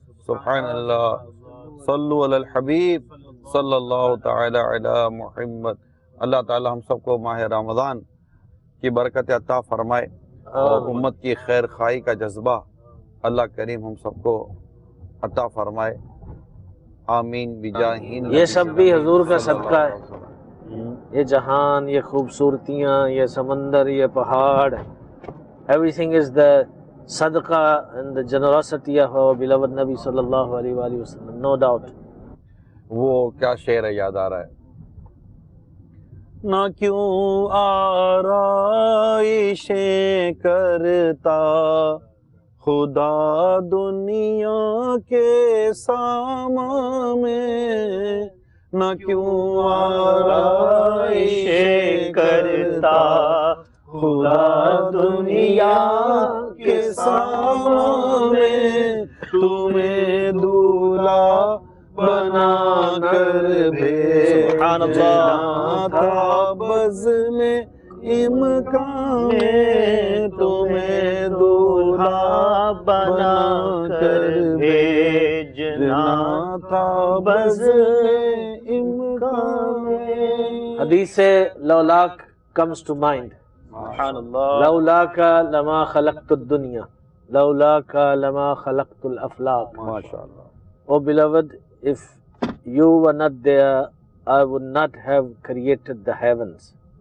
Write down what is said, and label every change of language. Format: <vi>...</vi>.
<hi>सुभान अल्लाह, सल्लु अल हबीब सल्लल्लाहु ताला अला मुहम्मद। अल्लाह ताला हम सबको माह रमज़ान की बरकत अता फरमाए और उम्मत की खैर खाई का जज्बा अल्लाह करीम हम सबको अता फरमाए, आमीन बिजाहीन। ये सब भी हुजूर का सदका है, ये जहान, ये खूबसूरतियाँ, ये समंदर, ये पहाड़,</hi> <en>everything is the sadaqah and the generosity of our beloved Nabi sallallahu alaihi wasallam, no doubt.</en> <hi>वो क्या शेर है, याद आ रहा है, ना क्यों आराइशें करता खुदा दुनिया के सामा में, न क्यों आराइशें करता खुदा दुनिया के सामने, तुम्हें दूल्हा बना कर भेजना था बज़ में इम्कान में, तुम्हें दूल्हा बना कर भेजना था बज़ में इम्कान में।</hi> <en>हदीस लौलाक comes to mind.</en> <ar>लौलाका लमा खलक़तुद दुनिया, लौलाका लमा खलक़तुल अफ़लाक।</ar> <hi>माशाअल्लाह।</hi> <en>Oh beloved, if you were not there, I would not have created the heavens.</en>